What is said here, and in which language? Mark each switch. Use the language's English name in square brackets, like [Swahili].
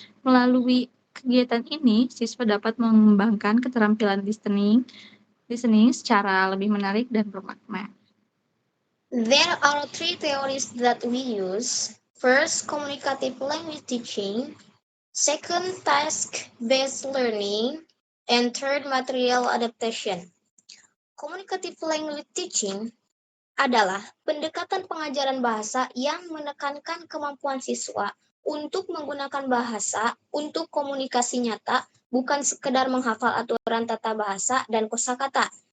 [Indonesian] Melalui kegiatan ini, siswa dapat mengembangkan keterampilan listening secara lebih menarik dan bermakna. [English] There are 3 theories that we use. First, communicative language teaching. Second, task-based learning. And third, material adaptation. [Indonesian] Communicative language teaching adalah pendekatan pengajaran bahasa yang menekankan kemampuan siswa untuk menggunakan bahasa untuk komunikasi nyata, bukan sekedar menghafal aturan tata bahasa dan kosakata.